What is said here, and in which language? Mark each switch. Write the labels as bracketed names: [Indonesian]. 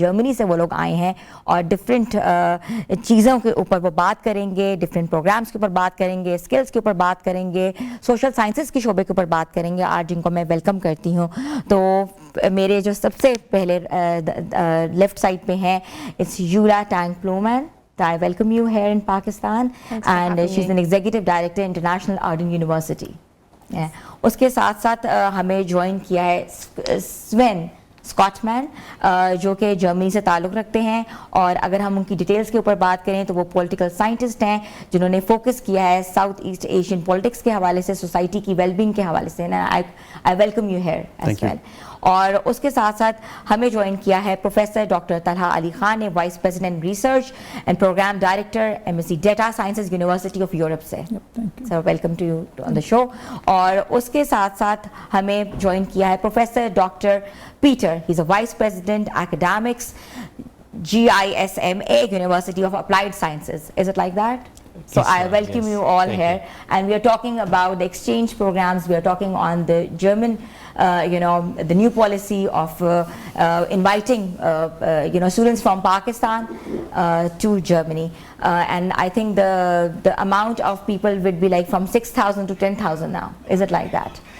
[Urdu] جرمنی سے وہ لوگ آئے ہیں اور ڈفرینٹ چیزوں کے اوپر وہ بات کریں گے, ڈفرینٹ پروگرامز کے اوپر بات کریں گے, اسکلز کے اوپر بات کریں گے, سوشل سائنسز کے شعبے کے اوپر بات کریں گے. آج جن کو میں ویلکم کرتی ہوں, تو میرے جو سب سے پہلے لیفٹ سائڈ پہ ہیں, it's یولا Tang پلومن. [English] I welcome you here in Pakistan, and she's an executive director International Arden University. [Urdu] اس کے ساتھ ساتھ ہمیں جوائن کیا ہے [English] Sven [Urdu] اسکاٹمین جو کہ جرمنی سے تعلق رکھتے ہیں, اور اگر ہم ان کی ڈیٹیلز کے اوپر بات کریں تو وہ پولیٹیکل سائنٹسٹ ہیں جنہوں نے فوکس کیا ہے ساؤتھ ایسٹ ایشین پولیٹکس کے حوالے سے, سوسائٹی کی ویل بینگ کے حوالے سے. [English] I welcome you here as well. [Urdu] اور اس کے ساتھ ساتھ ہمیں جوائن کیا ہے پروفیسر ڈاکٹر طلحہ علی خان نے, vice president research and programme director MSc data sciences university of Europe سے. [English] Sir welcome to you on the show. [Urdu] اور اس کے ساتھ ساتھ ہمیں جوائن کیا ہے [English] Professor doctor Peter, he is a vice president academics GISMA University of Applied Sciences. Is it like that? So I welcome you all here, and we are talking about the exchange programs. We are talking on the German, the new policy of inviting, students from Pakistan to Germany, and I think the amount of people would be like from 6,000 to 10,000 now. Is it like that?